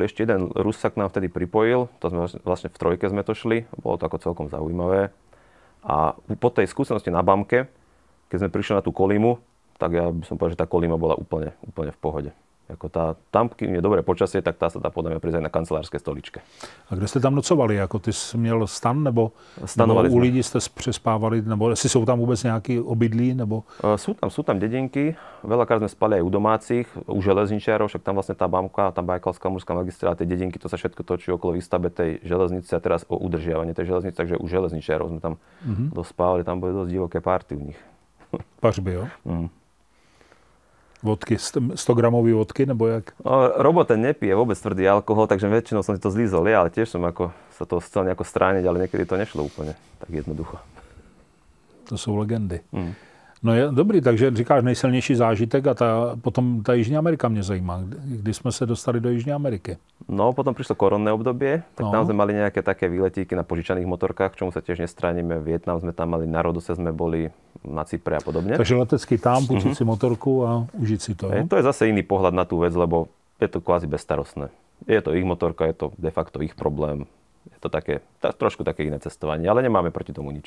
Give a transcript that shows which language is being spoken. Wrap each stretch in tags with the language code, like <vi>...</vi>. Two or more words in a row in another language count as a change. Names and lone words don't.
<sk>Ešte jeden Rus sa k nám vtedy pripojil. To sme vlastne v trojke sme to šli. Bolo to ako celkom zaujímavé. A po tej skúsenosti na BAMke, keď sme prišli na tú kolímu, tak ja by som povedal, že tá kolíma bola úplne v pohode. Ako tam, kým je dobré počasie, tak tá sa dá podľa mňa prísť aj na kancelárskej stoličke. A kde ste tam nocovali?</sk> <cs>Jako ty jsi měl stan, nebo u lidí jste přespávali? Nebo jestli jsou tam vůbec nějaký obydlí? Nebo...</cs> <sk>Sú tam dedinky. Veľakrát sme spali aj u domácich, u železničiarov, však tam vlastne tá BAMka, tá Bajkalská morská magistrála, tie dedinky, to sa všetko točí okolo výstavbe tej železnice a teraz o udržiavaní tej železnice, takže u železničiarov sme tam dospávali, tam boli dosť divoké párty u nich.</sk> <cs>Pařby, jo? Vodky, 100 gramový vodky, nebo jak?</cs> <sk>Robo ten nepije vôbec tvrdý alkohol, takže väčšinou som si to zlízol, ale tiež som sa to chcel nejako strániť, ale niekedy to nešlo úplne tak jednoducho.</sk> <cs>To jsou legendy. No je dobrý, takže říkáš nejsilnější zážitek a potom ta Jižní Amerika mě zajímá. Kdy jsme se dostali do Jižní Ameriky?</cs> <sk>No, potom prišlo koronné obdobie, tak tam sme mali nejaké také výletíky na požičaných motorkách, čomu sa tiež nestránime. Vietnam sme tam mali, na Rodose sme boli, na Cypre a podobne. Takže letecký tam, púčiť si motorku a užiť si to. To je zase iný pohľad na tú vec, lebo je to kvázi bezstarostné. Je to ich motorka, je to de facto ich problém. Je to trošku také iné cestovanie, ale nemáme proti tomu nič.</sk>